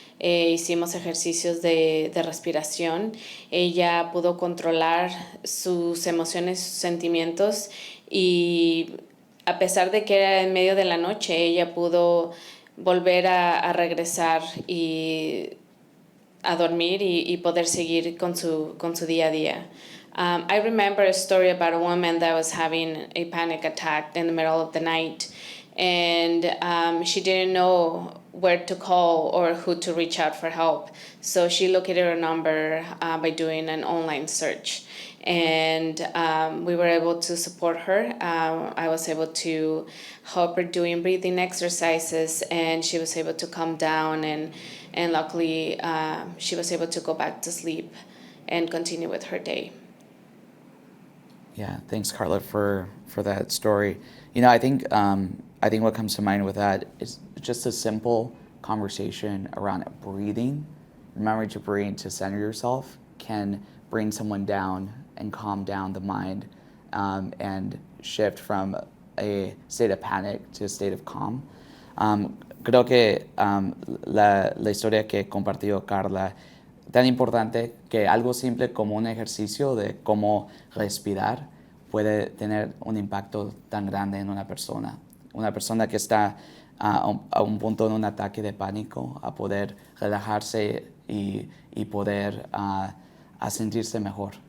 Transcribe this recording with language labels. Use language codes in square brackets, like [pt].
[es] Hicimos ejercicios de respiración. Ella pudo controlar sus emociones, sus sentimientos, y a pesar de que era en medio de la noche, ella pudo volver a regresar y a dormir y poder seguir con su día a día. [en] I remember a story about a woman that was having a panic attack in the middle of the night, and she didn't know where to call or who to reach out for help. So she located her number by doing an online search. And we were able to support her. I was able to help her doing breathing exercises, and she was able to calm down, and luckily she was able to go back to sleep and continue with her day. Yeah, thanks, Carla, for that story. You know, I think what comes to mind with that is just a simple conversation around breathing. Remembering to breathe, to center yourself, can bring someone down and calm down the mind, and shift from a state of panic to a state of calm. [es] Creo que la historia que compartió Carla, tan importante que algo simple como un ejercicio de cómo respirar puede tener un impacto tan grande en una persona. Una persona que está a un punto de un ataque de pánico, a poder relajarse y poder a sentirse mejor.